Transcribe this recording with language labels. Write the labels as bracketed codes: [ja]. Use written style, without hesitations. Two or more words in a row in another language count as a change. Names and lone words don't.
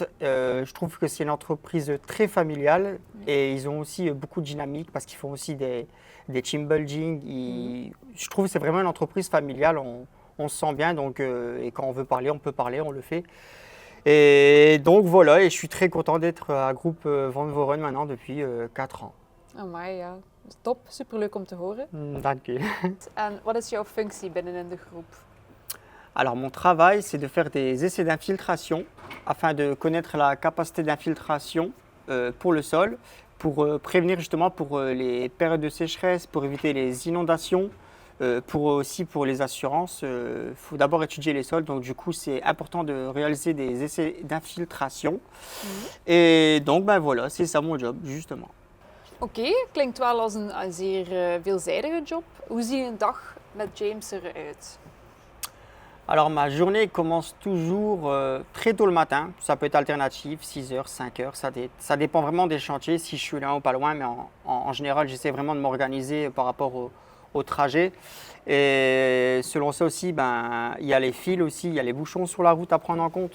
[fr] Je trouve que c'est une entreprise très familiale et ils ont aussi beaucoup de dynamique parce qu'ils font aussi des [en] team building. [fr] Je trouve que c'est vraiment une entreprise familiale. On se sent bien donc, et quand on veut parler, on peut parler, on le fait. Et donc voilà, et je suis très content d'être à Groep Van Voren maintenant depuis 4 ans. [nl] Amai, ja. Top, superleuk om te horen. Dank je. En wat is jouw functie binnenin de groep? [fr] Alors mon travail, c'est de faire des essais d'infiltration afin de connaître la capacité d'infiltration pour le sol, pour prévenir justement pour les périodes de sécheresse, pour éviter les inondations, aussi pour les assurances. Il faut d'abord étudier les sols, donc du coup c'est important de réaliser des essais d'infiltration. Et donc voilà, c'est ça mon job justement. [nl] Oké, klinkt wel als een zeer veelzijdige job. Hoe ziet een dag met James eruit? [fr] Alors ma journée commence toujours très tôt le matin, ça peut être alternatif, 6h, 5h, ça dépend vraiment des chantiers, si je suis là ou pas loin, mais en général j'essaie vraiment de m'organiser par rapport au trajet. Et selon ça aussi, il y a les fils aussi, il y a les bouchons sur la route à prendre en compte.